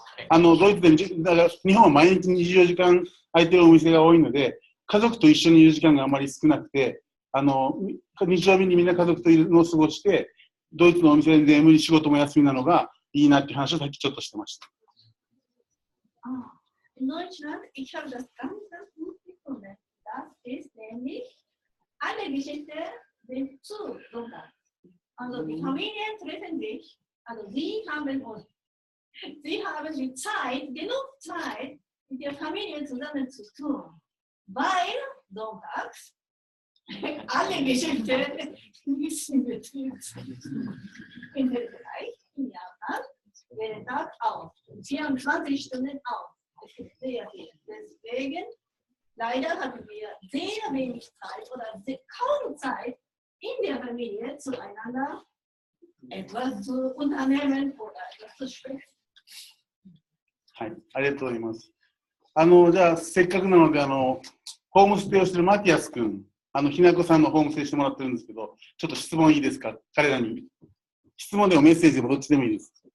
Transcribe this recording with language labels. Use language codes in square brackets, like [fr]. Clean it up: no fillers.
[ja] ドイツで、だから日本は毎日24時間空いてるお店が多いので、家族と一緒にいる時間があまり少なくて、日曜日にみんな家族といるのを過ごして、ドイツのお店で仕事も休みなのがいいなっていう話をさっきちょっとしてました。 [de] In Deutschland, ich habe das ganz gut gefunden. Das ist nämlich eine Geschichte sind zu Sonntag. Also die Familien treffen sich, also sie haben die Zeit, genug Zeit, mit der Familie zusammen zu tun, weil sonntags alle Geschäfte müssen betrieben sind. In Österreich, in Japan, jeden Tag auf, 24 Stunden auf. Es ist sehr viel. Deswegen, leider haben wir sehr wenig Zeit oder kaum Zeit, in der Familie zueinander etwas zu unternehmen oder etwas zu sprechen. [ja] はい、ありがとうございます。じゃあ、せっかくなので、ホームステイをしているマティアス君、ひなこさんのホームステイしてもらってるんですけど、ちょっと質問いいですか、彼らに。質問でもメッセージでもどっちでもいいです。